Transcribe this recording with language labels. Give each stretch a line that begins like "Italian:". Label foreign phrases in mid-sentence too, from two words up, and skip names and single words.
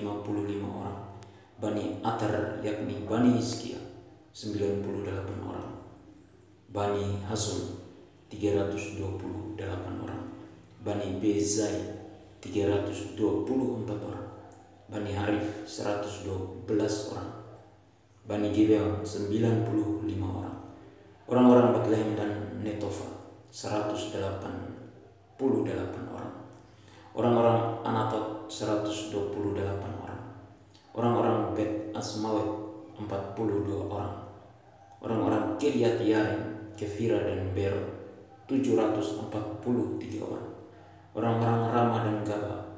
Indonesian: orang, Bani Atar yakni Bani Hizkia 98 orang, Bani Hazul 328 orang, Bani Bezai 324 orang, Bani Harif 112 orang, Bani Gibeon 95 orang, orang-orang Betlehem dan Netofa 188 orang, orang-orang Anatot 128 orang, orang-orang Bet Asmawet 42 orang, orang-orang Kiryat Yarim, Kefira dan Berot 743 orang, orang-orang Ramah dan Gaba